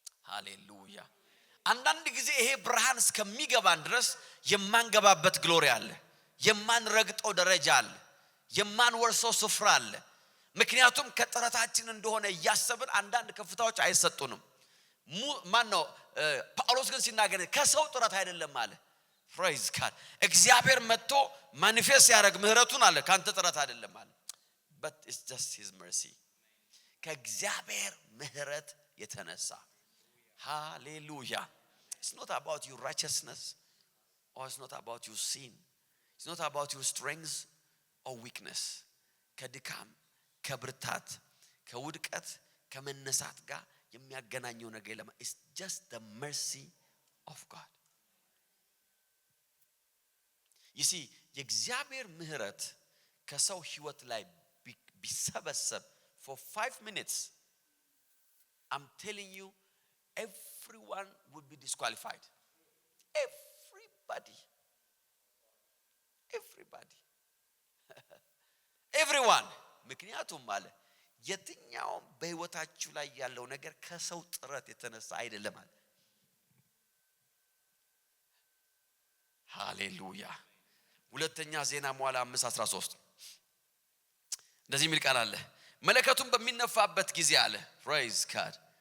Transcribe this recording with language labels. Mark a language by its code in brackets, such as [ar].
[am] ሃሌሉያ። አንዳንድ ጊዜ ይሄ ብርሃን እስከሚገባን ድረስ የማንገባበት ግሎሪ አለ፣ የማንረግጠው ደረጃ አለ፣ የማንወርሰው ስፍራ አለ። ምክንያቱም ከጥረታችን እንደሆነ ያሰብን አንዳንድ ከፍታዎች አይሰጡንም። ማን ነው ጳውሎስ ግን ሲናገር ከሰው ጥረት አይደለም አለ። [en] praise God. [am] እግዚአብሔር መጥቶ ማኒፌስት ያደርግ ምህረቱን አለ ካንተ ጥረት አይደለም አለ። [en] but it's just his mercy [am] ከእግዚአብሔር ምህረት የተነሳ። hallelujah. [en] it's not about your righteousness or it's not about your sin. it's not about your strength or weakness. [am] ከድካም ከብርታት ከውድቀት ከመነሳት ጋር የሚያገናኘው ነገር የለም። [en] it's just the mercy of God. you see [am] የእግዚአብሔር ምህረት ከሰው ህይወት ላይ ቢሰበሰብ [en] for 5 minutes I'm telling you everyone would be disqualified. everybody everyone [am] ምክንያቱም ማለት የትኛው በህይወታችሁ ላይ ያለው ነገር ከሰው ጥረት የተነሳ አይደለም ማለት። ሃሌሉያ። ሁለተኛ ዜና መዋዕል 5:13 እንደዚህ የሚል ቃል አለ መለከቱን በሚነፋበት ጊዜ አለ [en] praise God.